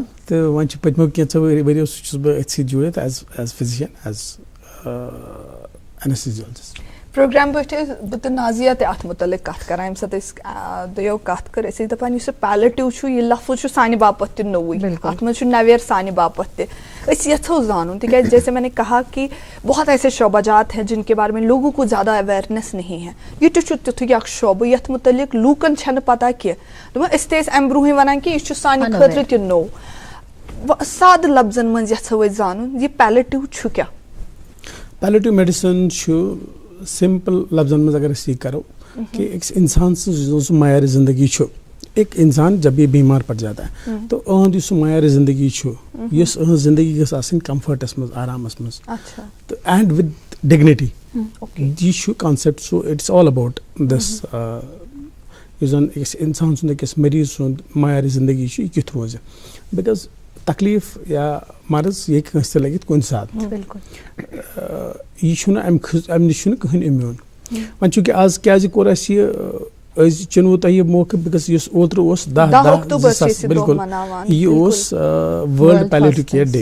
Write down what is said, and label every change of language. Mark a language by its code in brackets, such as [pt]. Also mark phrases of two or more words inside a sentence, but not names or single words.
[ks] تہٕ وۄنۍ چھِ پٔتمیو کینٛژھو ؤرِیو سۭتۍ چھُس بہٕ أتھۍ سۭتۍ جوٗڑِتھ [en] as physician as anaesthesiologist. [ks] پروگرام پٲٹھۍ ٲسۍ بہٕ تہٕ نازِیا تہِ اَتھ مُتعلِق کَتھ کران ییٚمہِ ساتہٕ أسۍ دۄیو کَتھ کٔر أسۍ ٲسۍ دَپان یُس یہِ پیلیٹِو چھُ یہِ لفظ چھُ سانہِ باپتھ تہِ نوٚوُے. اَتھ منٛز چھُ نویر سانہِ باپتھ تہِ. أسۍ یژھو زانُن تِکیازِ [ur] جیسے میں نے کہا کہ بہت ایسے شعبہ جات ہیں جن کے بارے میں لوگوں کو زیادہ اویئرنیس نہیں ہے. [ks] یہ تہِ چھُ تیُتھُے اکھ شعبہٕ یَتھ مُتعلِق لوٗکن چھنہٕ پتہ کینٛہہ. دوٚپُن أسۍ تہِ ٲسۍ اَمہِ برونٛہٕے وَنان کہِ یہِ چھُ سانہِ خٲطرٕ تہِ نوٚو. سادٕ لفظن منٛز یژھو أسۍ زانُن یہِ پیلیٹِو چھُ کیٛاہ؟ [en] palliative medicine [ks] چھُ سمپل لفظن منٛز اگر أسۍ یہِ کرو کہ أکِس انسان سٕنٛز سُہ معیارِ زندگی چھُ. [ur] ایک انسان جب یہ بیمار پڑ جاتا ہے تو [ks] اہد یُس سُہ معیارِ زندگی چھُ یُس اہٕنٛز زندگی گٔژھ آسٕنۍ کمفٲرٹس منٛز آرامس منٛز تہٕ [en] and with dignity. [ks] یہِ چھُ کانسیپٹ. [en] so it's all about this [ks] یُس زن أکِس انسان سُنٛد أکِس مریض سُنٛد معیارِ زندگی چھُ یہِ کیُتھ روزِ. بِکاز تکلیٖف یا مرض یہِ ہیٚکہِ کٲنٛسہِ تہِ لٔگِتھ کُنہِ ساتہٕ. یہِ چھُنہٕ امہِ نِش چھُنہٕ کٕہٕنۍ اِمیوٗن. وۄنۍ چوٗنٛکہِ آز کیازِ کوٚر اَسہِ یہِ أسۍ چُنوٕ تۄہہِ یہِ موقعہٕ بِکاز یُس اوترٕ اوس 10/10/2000 بِلکُل یہِ اوس [en] World Palliative Care Day.